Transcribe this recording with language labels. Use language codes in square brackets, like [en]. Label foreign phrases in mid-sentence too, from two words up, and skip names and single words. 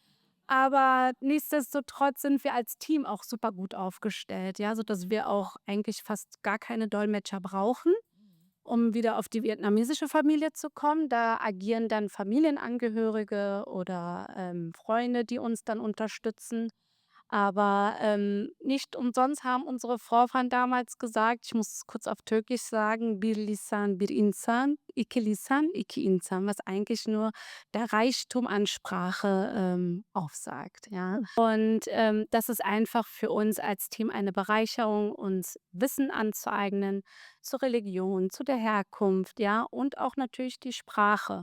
[de] Aber nichtsdestotrotz sind wir als Team auch super gut aufgestellt, ja, sodass wir auch eigentlich fast gar keine Dolmetscher brauchen, um wieder auf die vietnamesische Familie zu kommen. Da agieren dann Familienangehörige oder, Freunde, die uns dann unterstützen. Aber, nicht umsonst haben unsere Vorfahren damals gesagt, ich muss es kurz auf Türkisch sagen: [tr] „Bir lisan, bir insan, iki lisan, iki insan“, [de] was eigentlich nur der Reichtum an Sprache, aufsagt, ja. Und, das ist einfach für uns als Team eine Bereicherung, uns Wissen anzueignen zur Religion, zu der Herkunft, ja, und auch natürlich die Sprache.